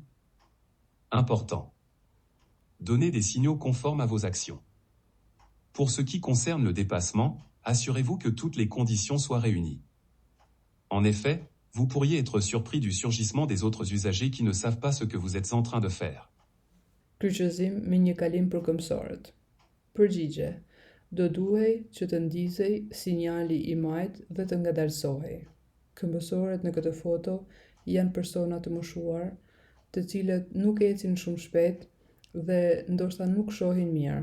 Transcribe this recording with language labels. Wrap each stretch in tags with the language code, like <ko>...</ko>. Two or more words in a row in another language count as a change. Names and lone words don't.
<fr>Important. Donnez des signaux conformes à vos actions. Pour ce qui concerne le dépassement, assurez-vous que toutes les conditions soient réunies. En effet, vous pourriez être surpris du surgissement des autres usagers qui ne savent pas ce que vous êtes en train de faire.</fr> <sq>Kryqëzim me një kalim për këmbësorët. Përgjigje. Do duhej që të ndizej sinjali i majt dhe të ngadalsohej. Këmbësorët në këtë foto janë persona të moshuar, të cilët nuk ecin shumë shpejt dhe ndoshta nuk shohin mirë.</sq>